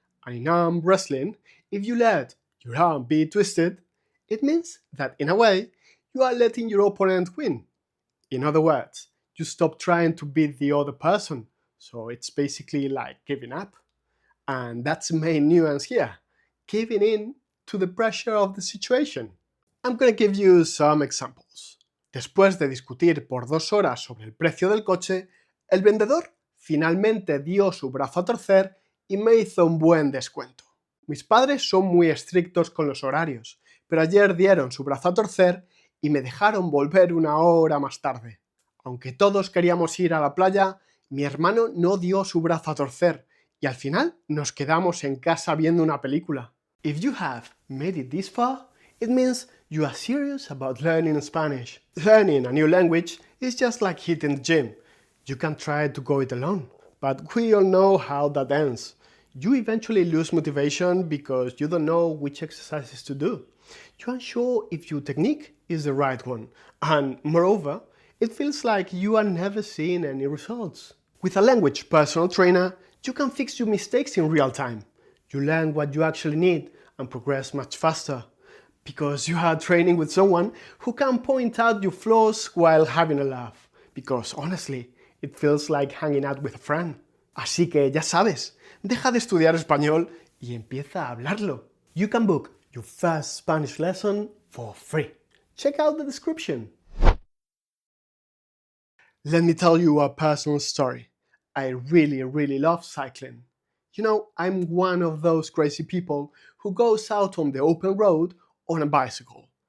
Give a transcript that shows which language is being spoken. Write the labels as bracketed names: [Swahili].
[English] And in arm wrestling, if you let your arm be twisted, it means that in a way, you are letting your opponent win. In other words, you stop trying to beat the other person, so it's basically like giving up. And that's the main nuance here, giving in to the pressure of the situation. I'm going to give you some examples. [Spanish] Después de discutir por 2 horas sobre el precio del coche, el vendedor finalmente dio su brazo a torcer y me hizo un buen descuento. Mis padres son muy estrictos con los horarios, pero ayer dieron su brazo a torcer y me dejaron volver 1 hora más tarde. Aunque todos queríamos ir a la playa, mi hermano no dio su brazo a torcer y al final nos quedamos en casa viendo una película. [English] If you have made it this far, it means you are serious about learning Spanish. Learning a new language is just like hitting the gym. You can try to go it alone, but we all know how that ends. You eventually lose motivation because you don't know which exercises to do. You aren't sure if your technique is the right one, and moreover, it feels like you are never seeing any results. With a language personal trainer, you can fix your mistakes in real time. You learn what you actually need and progress much faster, because you are training with someone who can point out your flaws while having a laugh, because honestly, it feels like hanging out with a friend. [Spanish] Así que ya sabes, deja de estudiar español y empieza a hablarlo. [English] You can book your first Spanish lesson for free. Check out the description. Let me tell you a personal story. I really love cycling. You know, I'm one of those crazy people who goes out on the open road on a bicycle.